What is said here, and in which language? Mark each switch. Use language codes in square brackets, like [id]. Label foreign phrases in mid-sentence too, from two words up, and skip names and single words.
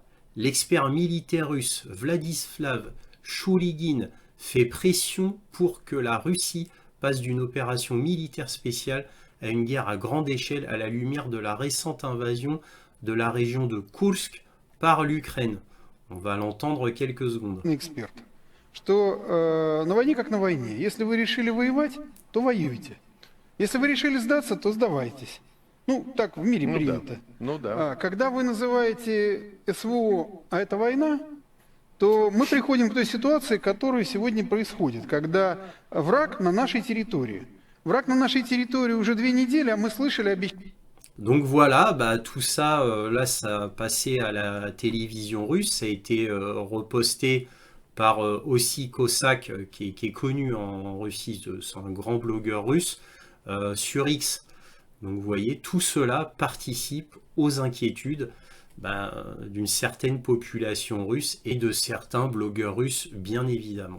[fr] L'expert militaire russe Vladislav Shoulygin fait pression pour que la Russie passe d'une opération militaire spéciale à une guerre à grande échelle à la lumière de la récente invasion de la région de Kursk par l'Ukraine. On va l'entendre quelques secondes. [ru] Эксперт, что на войне как на войне. Если вы решили воевать, то воюйте. Если вы решили сдаться, то сдавайтесь. Ну, так в мире принято. Когда вы называете СВО, а это война, то мы приходим к той ситуации, которая сегодня происходит, когда враг на нашей территории. Враг на нашей территории уже 2 недели, а мы слышали обещания. [fr] Donc voilà, tout ça, là, ça a passé à la télévision russe, ça a été reposté par aussi Cossack, qui est connu en Russie, c'est un grand blogueur russe, sur X. Donc vous voyez, tout cela participe aux inquiétudes d'une certaine population russe et de certains blogueurs russes, bien évidemment.